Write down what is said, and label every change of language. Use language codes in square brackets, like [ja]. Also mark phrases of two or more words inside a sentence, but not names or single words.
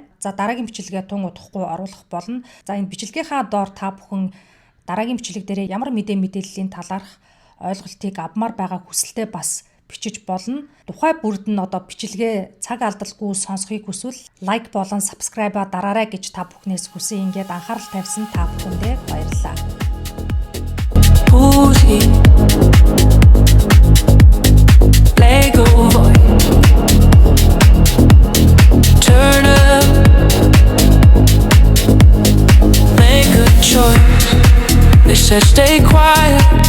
[mn] За дараагийн бичлэгээ тун удахгүй оруулах болно. За энэ бичлэгийнхаа доор та бүхэн дараагийн бичлэг дээр ямар мэдээллийн талаарх ойлголтыг авмаар байгаа хүсэлтэй бас бичиж болно. Тухай бүрд нь бичлэгээ цаг алдалгүй сонсхийг хүсвэл лайк болон subscribe дараарай гэж та бүхнээс хүсэн. Ингээд анхаарал тавьсан та бүхэндээ баярлалаа. [en] Lego voice. Turn up. Make a choice. They said stay quiet.